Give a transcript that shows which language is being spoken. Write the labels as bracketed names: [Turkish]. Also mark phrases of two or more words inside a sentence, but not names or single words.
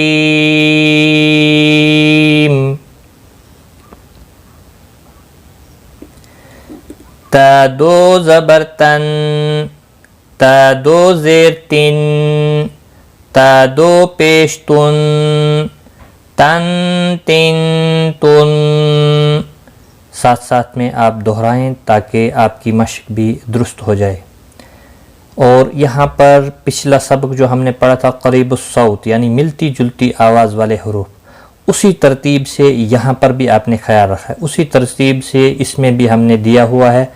[Urdu] تا 2 زبر تن، تا 2 زیر تن، تا 2 پیش تن، تن تن تن۔ ساتھ ساتھ میں آپ دہرائیں تاکہ آپ کی مشق بھی درست ہو جائے۔ اور یہاں پر پچھلا سبق جو ہم نے پڑھا تھا قریب الصوت یعنی ملتی جلتی آواز والے حروف، اسی ترتیب سے یہاں پر بھی آپ نے خیال رکھا ہے، اسی ترتیب سے اس میں بھی ہم نے دیا ہوا ہے۔